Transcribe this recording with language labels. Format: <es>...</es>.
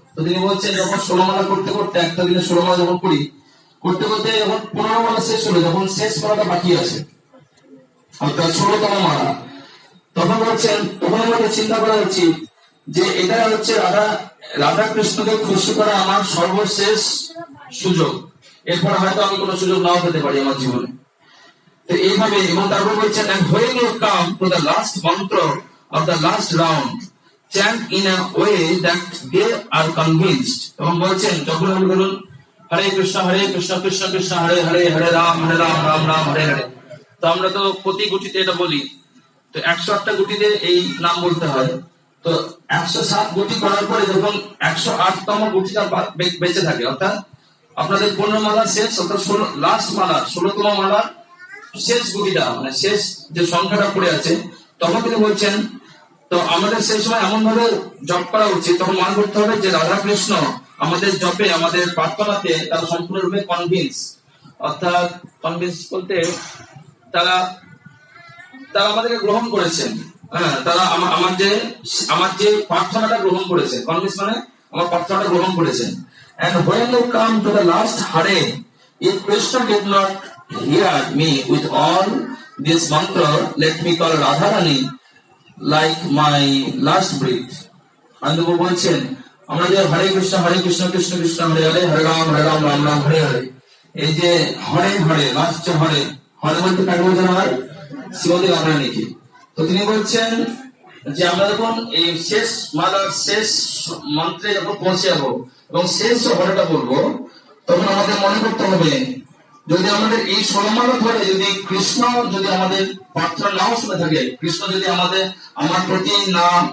<bn>তো তিনি বলছেন যখন 16 মালা করতে করতে, একটা দিনে 16 মালা যখন করি, করতে করতে যখন 15 মালা শেষ হলো, যখন শেষ মালাটা বাকি আছে অর্থাৎ 16তম মালা, তখন বলছেন তখন আমাদের চিন্তা করা উচিত যে এটা হচ্ছে রাধা কৃষ্ণকে খুশি করা আমার সর্বশেষ সুযোগ, এরপর হয়তো আমি কোনো সুযোগ নাও পেতে পারি আমার জীবনে। তো এইভাবে, এবং তারপর বলছেন</bn> <en>and when you come to the last mantra of the last round, chant in a way that they are convinced.</en> <bn>এবং বলছেন যখন আপনি বলুন হরে কৃষ্ণ কৃষ্ণ কৃষ্ণ হরে হরে হরে রাম রাম রাম হরে হরে, তো আমরা তো প্রতি গুটিতে এটা বলি, তো 108টা গুটিতে এই নাম বলতে হয়। তো 107 গুটি করার পরে যখন 108তম গুটিটা বেঁচে থাকে, অর্থাৎ আপনাদের 15 মালা শেষ, অর্থাৎ লাস্ট মালা 16তম মালার শেষ গুটিটা মানে শেষ যে সংখ্যাটা পড়ে আছে, তখন তিনি বলছেন তো আমাদের সেই সময় এমন ভাবে জপ করা উচিত, তখন মনে করতে হবে যে রাধা কৃষ্ণ আমাদের জপে আমাদের প্রার্থনাতে তারা সম্পূর্ণরূপে কনভিন্স, অর্থাৎ কনভিন্স বলতে তারা তারা আমাদেরকে গ্রহণ করেছেন, হ্যাঁ তারা আমার যে প্রার্থনাটা গ্রহণ করেছে, কনভিন্স মানে আমার প্রার্থনাটা গ্রহণ করেছেন।</bn> <en>And when you come to the last Hare, if Krishna did not hear me with all this mantra, let me call Radharani like my last breath.</en> <bn>আনন্দবাবু বলছেন আমরা যে হরে কৃষ্ণ কৃষ্ণ কৃষ্ণ হরে হরে হরে রাম রাম রাম হরে হরে, এই যে হরে হরে লাস্ট হরে হরে বলতে কাকে বোঝানো হয়? শ্রীমতী রাধারানীকে। তো তিনি বলছেন যে আমরা যখন এই শেষ মালার শেষ মন্ত্রে যখন পৌঁছে যাবো এবং শেষ হরেটা বলবো, তখন আমাদের মনে করতে হবে যদি আমাদের এই 16 মালা ধরে যদি কৃষ্ণ যদি আমাদের প্রার্থনা নাও শুনে থাকে, কৃষ্ণ যদি আমার প্রতি না</bn>